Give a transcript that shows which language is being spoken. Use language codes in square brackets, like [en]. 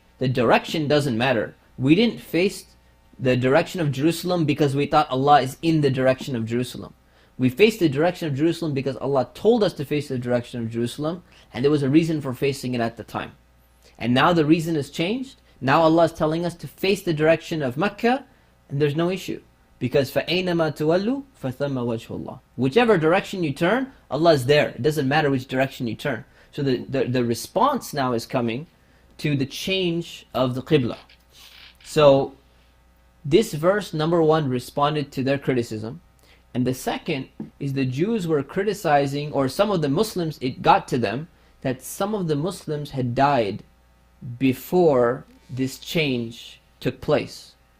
[en] The direction doesn't matter. We didn't face the direction of Jerusalem because we thought Allah is in the direction of Jerusalem. We faced the direction of Jerusalem because Allah told us to face the direction of Jerusalem, and there was a reason for facing it at the time. And now the reason has changed. Now Allah is telling us to face the direction of Mecca, and there's no issue. [ar] Because فَأَيْنَمَا تُوَلُّوا فَثَمَّ وَجْهُ اللَّهِ. [en] Whichever direction you turn, Allah is there. It doesn't matter which direction you turn. So the response now is coming to the change of the Qibla. So This verse, number one, responded to their criticism. And the second is the Jews were criticizing, or some of the Muslims, it got to them that some of the Muslims had died before this change took place.